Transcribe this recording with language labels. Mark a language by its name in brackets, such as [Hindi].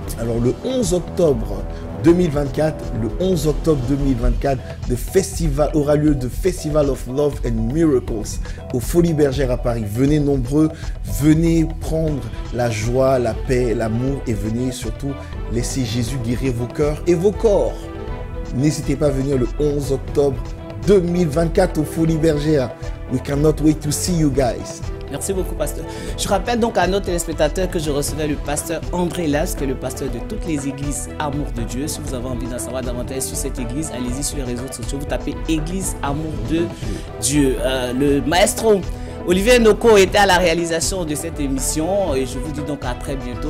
[French] Alors, le 11 octobre 2024, le festival aura lieu de Festival of Love and Miracles aux Folies Bergères à Paris. Venez nombreux, venez prendre la joie, la paix, l'amour et venez surtout laisser Jésus guérir vos cœurs et vos corps. N'hésitez pas à venir le 11 octobre 2024 aux Folies Bergères. [English] We cannot wait to see you guys. [French] Merci beaucoup, pasteur. Je rappelle donc à nos téléspectateurs que je recevais le pasteur André Las, qui est le pasteur de toutes les églises Amour de Dieu. Si vous avez envie d'en savoir davantage sur cette église, allez-y sur les réseaux sociaux. Vous tapez Église Amour de Dieu. Le maestro Olivier Noko était à la réalisation de cette émission et je vous dis donc à très bientôt.